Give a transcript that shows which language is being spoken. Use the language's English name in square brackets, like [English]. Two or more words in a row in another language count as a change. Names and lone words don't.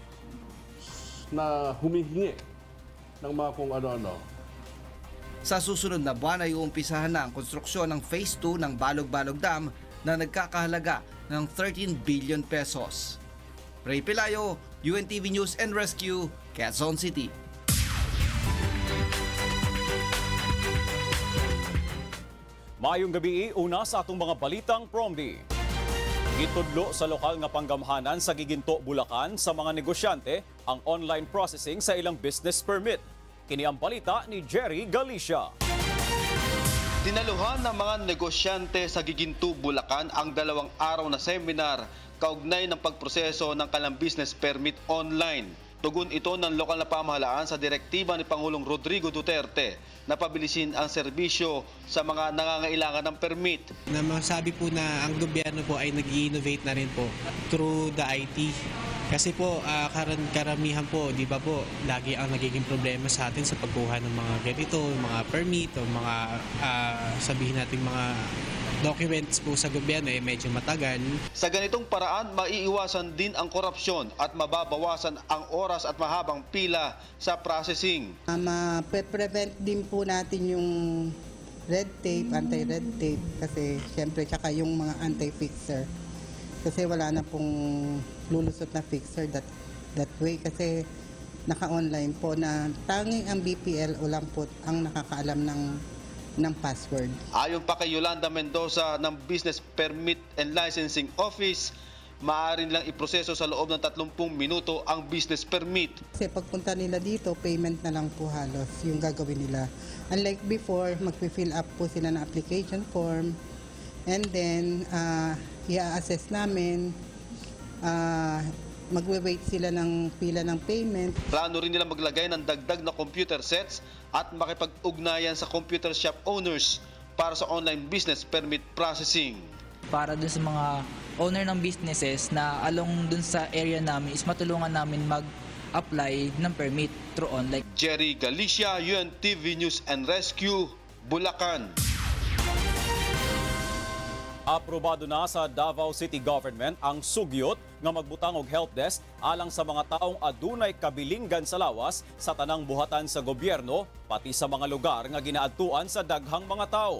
[Filipino] Na humihingi ng mga kung ano-ano. Sa susunod na buwan ay uumpisahan na ang konstruksyon ng Phase 2 ng Balog-Balog Dam na nagkakahalaga ng 13 [English] billion pesos. [Filipino] Ray Pelayo, UNTV News and Rescue, Quezon City. [Cebuano] Maayong gabi, una sa atong mga balitang Promdi. Gitudlo sa lokal nga panggamhanan sa Giginto, Bulacan sa mga negosyante ang [English] online processing [Cebuano] sa ilang [English] business permit. [Cebuano] Kini ang balita ni Jerry Galicia. [Filipino] Dinaluhan ng mga negosyante sa Giginto, Bulacan ang 2 araw na seminar kaugnay ng pagproseso ng kanilang [English] business permit online. [Filipino] Tugon ito ng lokal na pamahalaan sa direktiba ni Pangulong Rodrigo Duterte na pabilisin ang serbisyo sa mga nangangailangan ng permit. Masabi po na ang gobyerno po ay nag-i-innovate na rin po [English] through the IT. [Filipino] Kasi po karamihan po, di ba po, lagi ang nagiging problema sa atin sa pagkuha ng mga ganito, mga permit o mga sabihin natin mga documents po sa gobyerno ay medyo matagal. Sa ganitong paraan, maiiwasan din ang korupsyon at mababawasan ang oras at mahabang pila sa processing. Ma-prevent din po natin yung [English] red tape, anti-red tape [Filipino] kasi siyempre tsaka yung mga anti-fixer. Kasi wala na pong lulusot na fixer [English] that way [Filipino] kasi naka-online po na tanging ang BPLO lang po ang nakakaalam ng password. Ayon pa kay Yolanda Mendoza ng [English] Business Permit [Filipino] and Licensing Office, maaari nilang iproseso sa loob ng 30 minuto ang business permit. Kasi pagpunta nila dito, payment na lang po halos yung gagawin nila. [English] Unlike before, [Filipino] mag-fill up po sila ng [English] application form and then [Filipino] i-assess namin, magwe-wait sila ng pila ng payment. Plano rin nila maglagay ng dagdag na [English] computer sets [Filipino] at makipag-ugnayan sa [English] computer shop owners [Filipino] para sa [English] online business permit processing. [Filipino] Para dun sa mga owner ng businesses na along dun sa area namin is matulungan namin mag-apply ng permit [English] through online. [Filipino] Jerry Galicia, UNTV News and Rescue, Bulacan. [Cebuano] Aprobado na sa Davao City Government ang sugyot nga magbutang og [English] help desk [Cebuano] alang sa mga taong adunay kabilinggan sa lawas sa tanang buhatan sa gobyerno pati sa mga lugar nga ginaadtuan sa daghang mga tao.